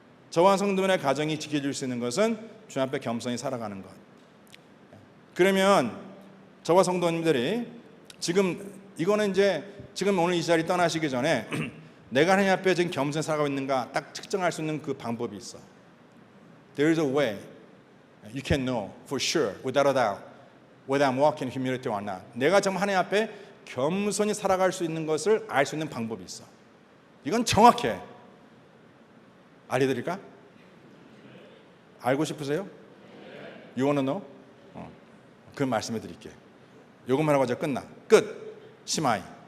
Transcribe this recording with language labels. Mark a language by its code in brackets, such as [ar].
[ko] 저와 성도들의 가정이 지켜줄 수 있는 것은 주님 앞에 겸손히 살아가는 것. 그러면 저와 성도님들이 이거는 이제 지금 오늘 이 자리 떠나시기 전에 내가 하나님 앞에 지금 겸손히 살아가고 있는가 딱 측정할 수 있는 그 방법이 있어. [en] There is a way you can know for sure, without a doubt, whether I'm walking in humility or not. [ko] 내가 정말 하나님 앞에 겸손히 살아갈 수 있는 것을 알 수 있는 방법이 있어. 이건 정확해. 알려드릴까? 알고 싶으세요? [en] You wanna know? [ko] 그 말씀해 드릴게요. 요것만 하고 이제 끝. 시마이.